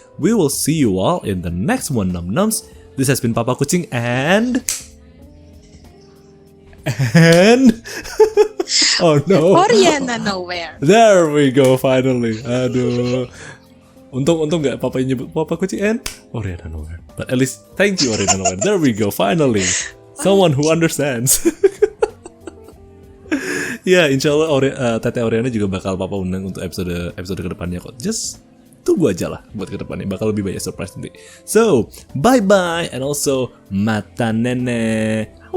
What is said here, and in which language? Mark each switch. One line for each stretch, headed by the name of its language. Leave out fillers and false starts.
English: We will see you all in the next one, num-nums. This has been Papa Kucing and oh no. Oriana Nowhere. There we go finally.
Indonesian: Aduh. Untung nggak papa nyebut
English: Papa Kucing and Oriana Nowhere. But at least thank you Oriana Nowhere. There we go finally. Someone who understands.
Indonesian: Ya, insya Allah Teteh Oriana juga bakal papa undang untuk episode kedepannya kok.
English: Just
Indonesian: tunggu aja lah buat kedepannya, bakal lebih banyak surprise nanti.
English: So, bye bye and also
Japanese: mata nene.